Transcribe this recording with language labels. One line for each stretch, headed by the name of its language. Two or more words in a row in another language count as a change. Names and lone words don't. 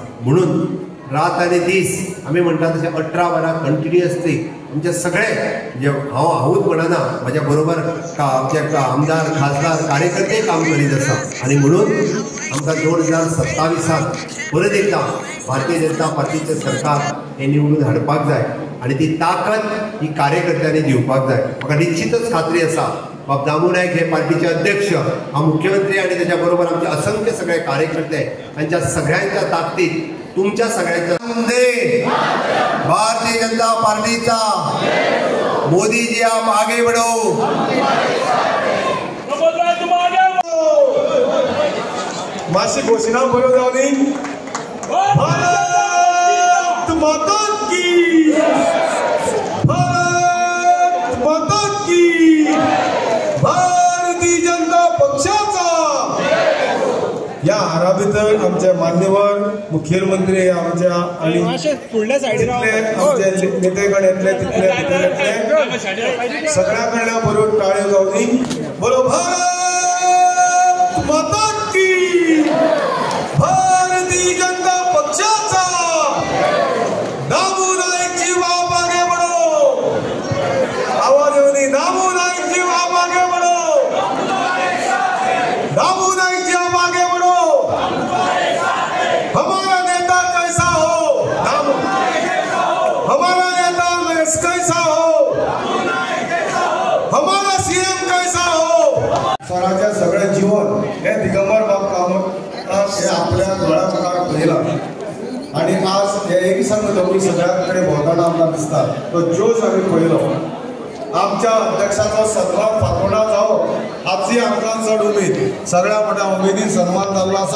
Konkani: म्हणून रात आनी दीस आमी म्हणटा तशें 18 वरां कंटिन्युअसली आमचे सगळे जे हांवूच म्हणना, म्हाज्या बरोबर आमचे आमदार, खासदार, कार्यकर्ते काम करीत आसा आणि म्हणून आमकां 2027 परत एकदा भारतीय जनता पार्टीचे सरकार हे निवडून हाडपाक जाय आणि ती ताकद ही कार्यकर्त्यांनी दिवपाक जाय। म्हाका निश्चितच खात्री आसा बाब दामू नायक हे पार्टीचे अध्यक्ष, हा मुख्यमंत्री आणि त्याच्या बरोबर आमचे असंख्य सगळे कार्यकर्ते यांच्या सगळ्यांच्या ताकदीत तुमच्या सगळ्यांच्या भारतीय जनता पार्टीचा
Hindi: मोदी जी आप आगे बढ़ो।
Konkani: मातशी घोषणा बरो जावनी।
Hindi: भारत माता की, भारत माता की,
Konkani: भारतीय जनता पक्षाचा। या हारा भितर आमचे मान्यवर मुखेलमंत्री आमच्या आणि आमचे नेतेगण येतले तितले सगळ्या कडल्यान बरोबर टाळ्यो जावनी।
Hindi: बोलो भारत माता की,
Konkani: भारतीय जनता पक्षाचा।
Hindi: दामू नायक जी आप आगे बढ़ो,
Konkani: आवाज येवनी।
Hindi: दामू नायक जी आप आगे बढ़ो, दामू नायक जी आप आगे बढ़ो। हमारा नेता कैसा हो, हमारा नेता कैसा हो, हमारा सीएम कैसा हो।
Konkani: स्वराज्य सगळे जीवन हे दिगंबर बाब कामत हे आपल्या दोळ्या पयला आणि आज हे एक संघ दोघी सगळ्यांकडे भोवताना आमकां दिसता तो जोश आमी पळयलो। आमच्या अध्यक्षाचो सन्मान फातोर्डा जावो हाची आमकां चड उमेद, सगळ्या मोठ्या उमेदीन सन्मान जाल्लो आसा।